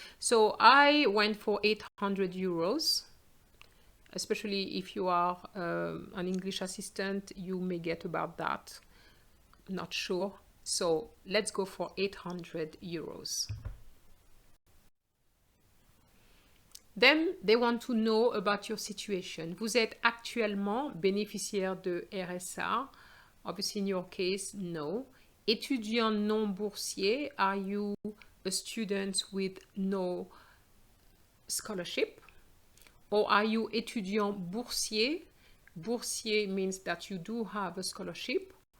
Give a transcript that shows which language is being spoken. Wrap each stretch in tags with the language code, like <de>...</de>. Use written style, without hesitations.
<en>So I went for 800 euros, especially if you are an English assistant, you may get about that. Not sure. So let's go for 800 euros. Then they want to know about your situation.</en> <fr>Vous êtes actuellement bénéficiaire de RSA.</fr> <en>Obviously, in your case, no.</en> <fr>Étudiant non boursier,</fr> <en>are you a student with no scholarship? Or are you</en> <fr>étudiant boursier?</fr> <en>Boursier means that you do have a scholarship.</en>